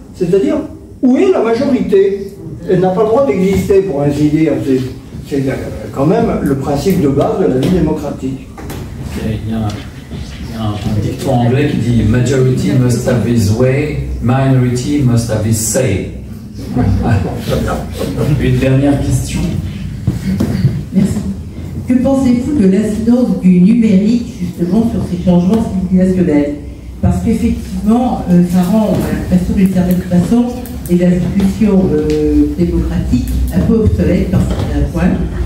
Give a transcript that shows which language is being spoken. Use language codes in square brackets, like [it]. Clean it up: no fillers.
[fr] C'est-à-dire, où est la majorité? Elle n'a pas le droit d'exister, pour ainsi dire. C'est quand même le principe de base de la vie démocratique. Il y a un dicton anglais qui dit « [en] Majority must have his way, minority must have his say ». [fr] Une dernière question. Merci. Que pensez-vous de l'incidence du numérique, justement, sur ces changements civilisationnels? Parce qu'effectivement, ça rend l'impression d'une certaine façon les institutions démocratiques un peu obsolètes par certains points.